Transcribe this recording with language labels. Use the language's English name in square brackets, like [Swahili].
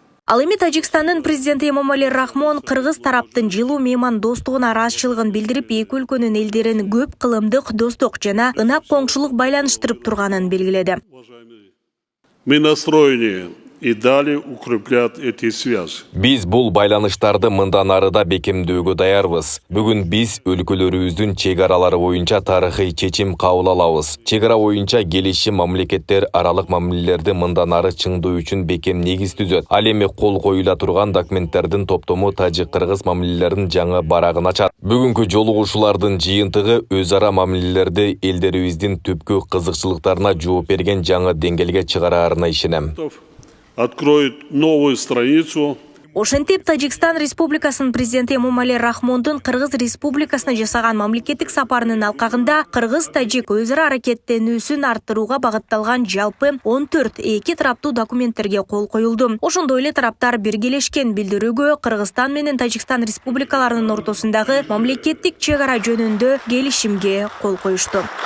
[Kyrgyz] Ал эми Тажикстандын президенти Эмомали Рахмон кыргыз тараптын жылуу мейман достугуна ыраазычылыгын билдирип, эки өлкөнүн элдерин көп кылымдык достук жана ынак коңшулук байланыштырып турганын белгиледи. [Russian] Мы настроены и далее укреплять эти связи. [Kyrgyz] Биз бул байланыштарды мындан ары да бекемдөөгө даярбыз. Бүгүн биз өлкөлөрүбүздүн чек аралары боюнча тарыхый чечим кабыл алабыз. Чек ара боюнча келишим мамлекеттер аралык мамилелерди мындан ары чыңдоо үчүн бекем негиз түзөт. Ал эми кол коюла турган документтердин топтому тажик-кыргыз мамилелеринин жаңы барагын ачат. Бүгүнкү жолугушуулардын жыйынтыгы өз ара мамилелерди элдерибиздин түпкү кызыкчылыктарына жооп берген жаңы деңгээлге чыгараарына ишенем. [Russian] Откроет новую страницу. [Kyrgyz] Ошентип, Тажикстан Республикасынын президенти Эмомали Рахмондун Кыргыз Республикасына жасаган мамлекеттик сапарынын алкагында кыргыз-тажик өз ара аракеттенүүсүн арттырууга багытталган жалпы 14 эки тараптуу документтерге кол коюлду. Ошондой эле тараптар биргелешкен билдирүүгө Кыргызстан менен Тажикстан республикаларынын ортосундагы мамлекеттик чек ара жөнүндө келишимге кол коюшту.